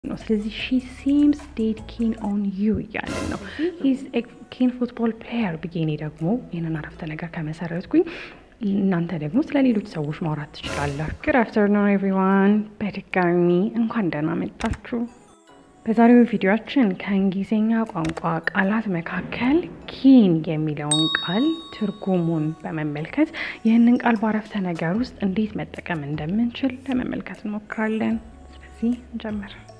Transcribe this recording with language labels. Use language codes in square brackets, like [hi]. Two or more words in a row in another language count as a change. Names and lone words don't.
[am] ነው ስለዚህ [en] she seems dead keen on you [am] ያለ ነው [en] he's a keen football [am] player ብዬኔ ደግሞ ይሄንን አረፍተ ነገር ከመሰረትኩኝ እናንተ ደግሞ ስለሌሎች ሰዎች ማውራት ትችላላችሁ [en] Good afternoon everyone [am] በድጋሚ እንኳን ደህና መጣችሁ በዛሬው ቪዲዮአችን ከእንግሊዝኛ ቋንቋ ቃላት መካከል keen የሚለውን ቃል ትርጉሙን በመመልከት ይህንን ቃል በአረፍተ ነገር ውስጥ እንዴት መጠቀም እንደምንችል ለመመልከት እንሞክራለን ስለዚህ እንጀምር